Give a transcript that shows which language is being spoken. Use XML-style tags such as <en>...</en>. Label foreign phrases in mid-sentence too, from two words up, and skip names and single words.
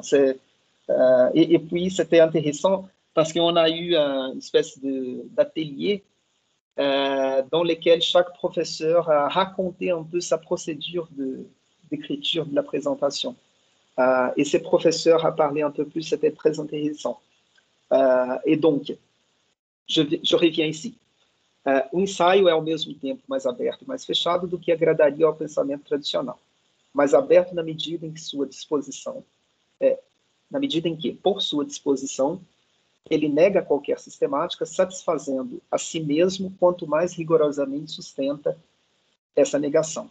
<fr>Et puis, c'était intéressant parce qu'on a eu une espèce d'atelier dans lequel chaque professeur a raconté un peu sa procédure d'écriture de la présentation. Et ces professeurs a parlé un peu plus, c'était très intéressant. E donc, je reviens ici.</fr> <pt>O ensaio é ao mesmo tempo mais aberto e mais fechado do que agradaria ao pensamento tradicional. mas aberto na medida em que sua disposição, na medida em que, por sua disposição, ele nega qualquer sistemática, satisfazendo a si mesmo quanto mais rigorosamente sustenta essa negação.</pt>